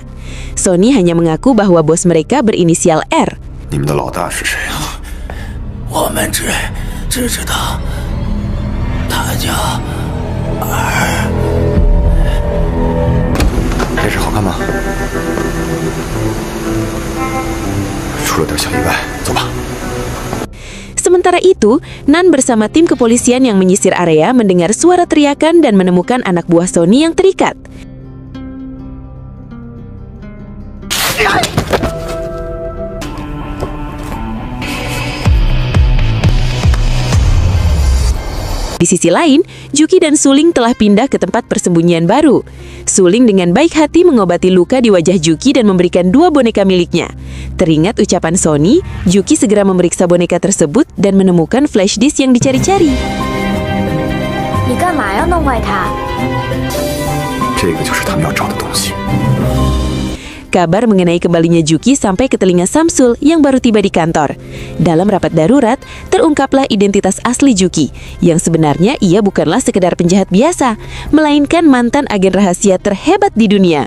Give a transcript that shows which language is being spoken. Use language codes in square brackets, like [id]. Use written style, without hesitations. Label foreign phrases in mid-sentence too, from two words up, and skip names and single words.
[id] Sony hanya mengaku bahwa bos mereka berinisial R. [zh] 你们的老大是谁啊？我们只知道，他叫儿。电视好看吗？出了点小意外，走吧。 [id] Sementara itu, Nan bersama tim kepolisian yang menyisir area mendengar suara teriakan dan menemukan anak buah Sony yang terikat. Di sisi lain, Juki dan Suling telah pindah ke tempat persembunyian baru. Suling dengan baik hati mengobati luka di wajah Juki dan memberikan 2 boneka miliknya. Teringat ucapan Sony, Juki segera memeriksa boneka tersebut dan menemukan flash disk yang dicari-cari. [zh] 你干嘛要弄坏它？这个就是他们要找的东西。 [id] Kabar mengenai kembalinya Juki sampai ke telinga Samsul yang baru tiba di kantor. Dalam rapat darurat, terungkaplah identitas asli Juki, yang sebenarnya ia bukanlah sekedar penjahat biasa, melainkan mantan agen rahasia terhebat di dunia.